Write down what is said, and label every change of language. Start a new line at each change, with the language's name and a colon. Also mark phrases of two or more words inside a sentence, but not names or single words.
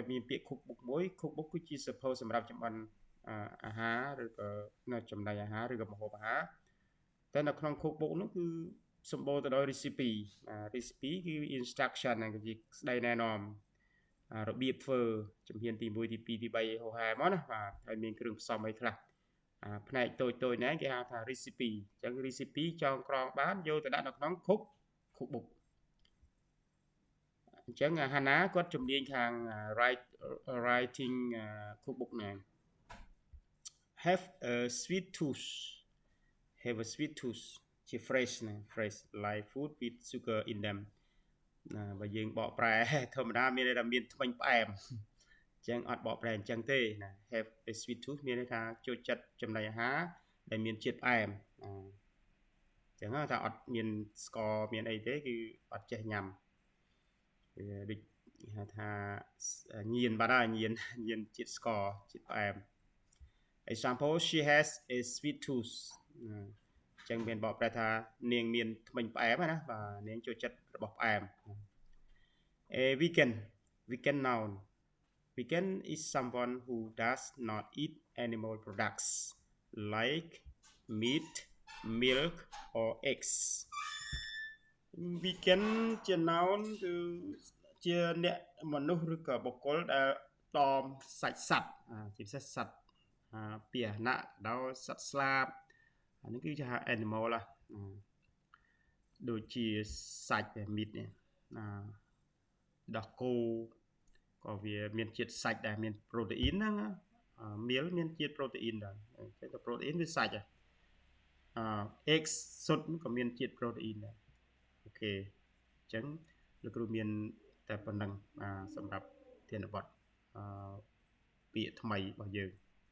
Khmer: មានពាក្យ cookbook មួយ cookbook គឺជាសៀវភៅសម្រាប់ចម្អិនអាហារឬក៏ចំណីអាហារឬក៏ម្ហូបអាហារតែនៅក្នុង cookbook នោះគឺសម្បូរទៅដោយ
English: recipe recipe
Khmer: គឺ instruction គឺជាស្ដីណែនាំរបៀបធ្វើជំហានទី1ទី2ទី3ហោហែមកណាបាទហើយមានគ្រឿងផ្សំអីខ្លះផ្នែកតូចៗណាគេហៅថា recipe អញ្ចឹង recipe ចងក្រងបានយកទៅដាក់នៅក្នុង cookbook អញ្ចឹងហាណាគាត់ជំនាញខាង
English: writing cookbook
Khmer: ណា
English: have a sweet tooth have a sweet tooth
Khmer: ជា fresh ណា
English: fresh like food with sugar in them
Khmer: បើយើងបក ប្រែធម្មតាមានន័យថាមានធ្មេញផ្អែមអញ្ចឹងអត់បកប្រែអញ្ចឹងទេណា
English: have a sweet tooth
Khmer: មានន័យថាចូល ចិត្តចំណីអាហារដែលមានជាតិផ្អែមអញ្ចឹងថាអត់មានស្ករមានអី ទេគឺអត់ចេះញ៉ាំដូចគេហៅថាញៀនបាត់ហើយញៀនជាតិស្ករជាតិផ្អែម
English: example she has a sweet tooth
Khmer: ចឹងមានបកប្រែថានាងមានធ្មេញផ្អែមណាបាទនាងចូលចិត្តរបស់ផ្អែម
English: a vegan noun vegan is someone who does not eat animal products like meat milk or eggs
Khmer: vegan ជា noun គឺជាអ្នកមនុស្សឬក៏បុគ្គលដែលតមសាច់សត្វជា ពិសេសសត្វពាហនៈដោយសត្វស្លាបអានេះគឺគេហៅ animal ឡាដូចជាសាច់ meat នេះដោះគោក៏វាមានជាតិសាច់ដែរមាន protein ហ្នឹងមៀលមានជាតិ protein ដែរតែ protein វាសាច់eggs សុទ្ធក៏មានជាតិ protein ដែរអូខេអញ្ចឹងលោកគ្រូមានតែប៉ុណ្្នឹងសម្រាប់ធានបទពាក្យថ្មីរបស់យើង